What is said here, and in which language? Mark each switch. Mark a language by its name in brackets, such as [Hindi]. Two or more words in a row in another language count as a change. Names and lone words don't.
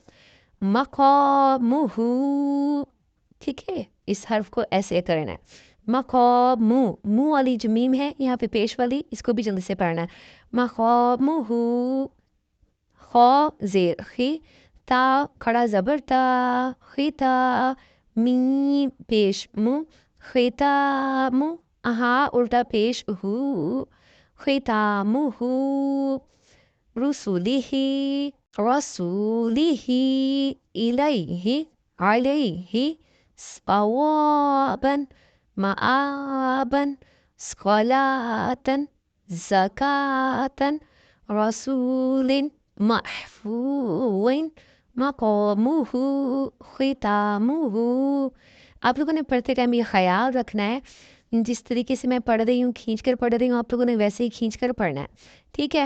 [Urdu] مقامہ ٹھیک ہے, اس حرف کو ایسے کرنا ہے. مقامہ منہ والی جو میم ہے یہاں پہ پیش والی, اس کو بھی جلدی سے پڑھنا ہے. مقامہ خا زیر خی تا کھڑا زبر تا خیتا میم پیش مو خیتامو ہا الٹا پیش ہو ختامہ. [Arabic] رسولہ رسولہ الیہ علیہ ثوابا مآبا صلاة زکاة رسول محفوظ مقامہ ختامہ. [Urdu] آپ لوگوں نے پڑھتے ٹائم یہ خیال رکھنا ہے, جس طریقے سے میں پڑھ رہی ہوں کھینچ کر پڑھ رہی ہوں آپ لوگوں نے ویسے ہی کھینچ کر پڑھنا ہے, ٹھیک ہے.